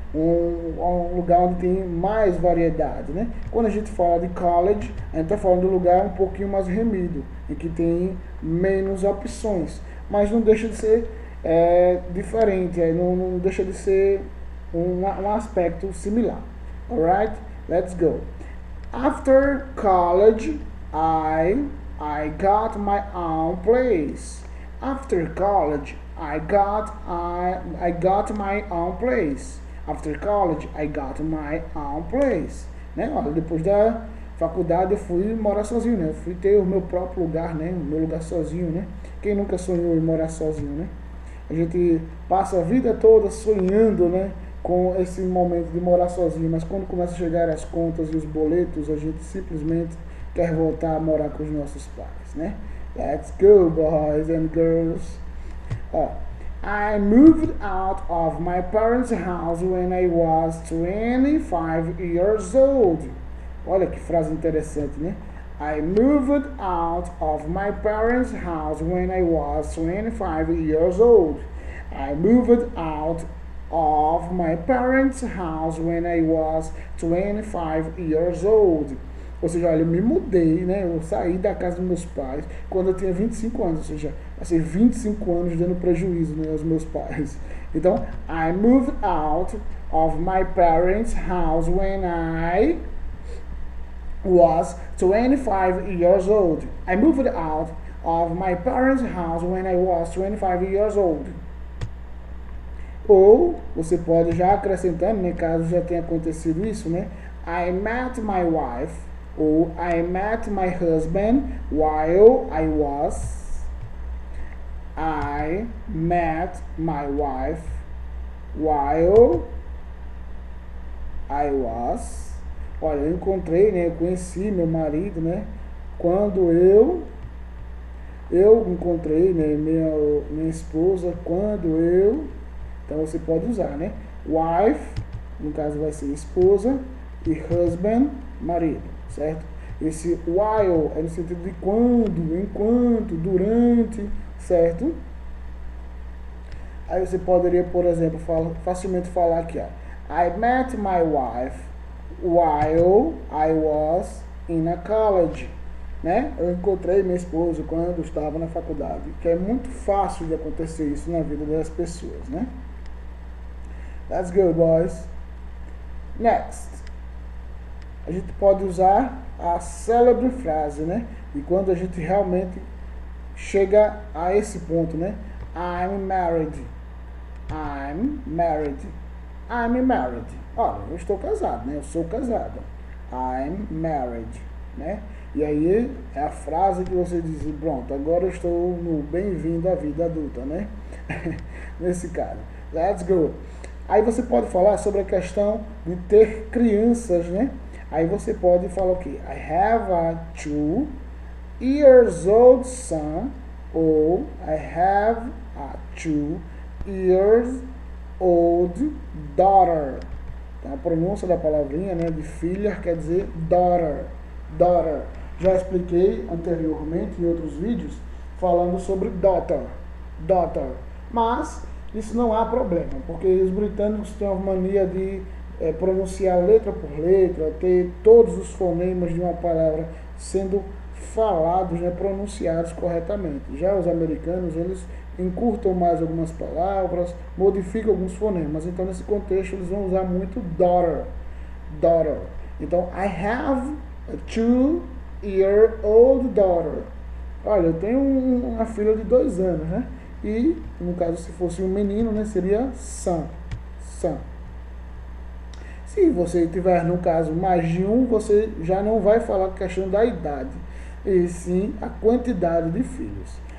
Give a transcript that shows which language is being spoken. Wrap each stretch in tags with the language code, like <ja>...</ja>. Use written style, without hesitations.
<pt>Um lugar onde tem mais variedade, né? Quando a gente fala de college, a gente está falando de um lugar um pouquinho mais remido, em que tem menos opções, mas não deixa de ser diferente, não deixa de ser um aspecto similar.</pt> <en>Alright? Let's go. After college, I got my own place. After college, I got my own place. After college, I got my own place.</en> <pt>Né? Olha, depois da faculdade eu fui morar sozinho, né? Eu fui ter o meu próprio lugar, né? O meu lugar sozinho, né? Quem nunca sonhou em morar sozinho, né? A gente passa a vida toda sonhando, né, com esse momento de morar sozinho, mas quando começa a chegar as contas e os boletos, a gente simplesmente quer voltar a morar com os nossos pais, né?</pt> <en>Let's go, boys and girls. I moved out of my parents' house when I was 25 years old.</en> <pt>Olha que frase interessante, né?</pt> <en>I moved out of my parents' house when I was 25 years old. I moved out of my parents' house when I was 25 years old.</en> <pt>Ou seja, olha, eu me mudei, né? Eu saí da casa dos meus pais quando eu tinha 25 anos. Ou seja, passei 25 anos dando prejuízo, né, aos meus pais.</pt> <en>Então, I moved out of my parents' house when I was 25 years old. I moved out of my parents' house when I was 25 years old.</en> <pt>Ou você pode já acrescentando, né, caso já tenha acontecido isso, né?</pt> <en>I met my wife, ou I met my husband while I was. I met my wife while I was.</en> <pt>Olha, eu encontrei, né, eu conheci meu marido, né, quando eu encontrei, né, minha esposa quando eu. Então você pode usar, né? Wife, no caso vai ser esposa, e husband, marido, certo? Esse while é no sentido de quando, enquanto, durante, certo? Aí você poderia, por exemplo, facilmente falar aqui, ó.</pt> <en>I met my wife while I was in a college.</en> <pt>Né? Eu encontrei minha esposa quando estava na faculdade, que é muito fácil de acontecer isso na vida das pessoas, né?</pt> <en>Let's go, boys. Next.</en> <pt>A gente pode usar a célebre frase, né? E quando a gente realmente chega a esse ponto, né?</pt> <en>I'm married. I'm married. I'm married.</en> <pt>Olha, eu estou casado, né? Eu sou casada.</pt> <en>I'm married,</en> <pt>né? E aí é a frase que você diz, pronto, agora eu estou no bem-vindo à vida adulta, né? Nesse caso.</pt> <en>Let's go.</en> <pt>Aí você pode falar sobre a questão de ter crianças, né? Aí você pode falar o quê?</pt> <en>I have a 2 years old son, ou I have A 2 years old daughter.</en> <pt>Então, a pronúncia da palavrinha, né, de filha quer dizer daughter. Daughter. Já expliquei anteriormente em outros vídeos falando sobre daughter. Daughter. Mas isso não há problema, porque os britânicos têm a mania de pronunciar letra por letra, ter todos os fonemas de uma palavra sendo falados, né, pronunciados corretamente. Já os americanos, eles encurtam mais algumas palavras, modificam alguns fonemas. Então, nesse contexto, eles vão usar muito daughter. Daughter.</pt> <en>Então, I have a 2-year-old daughter.</en> <pt>Olha, eu tenho uma filha de 2 anos, né? E, no caso, se fosse um menino, né, seria son. Son. Se você tiver, no caso, mais de um, você já não vai falar a questão da idade, e sim a quantidade de filhos.</pt>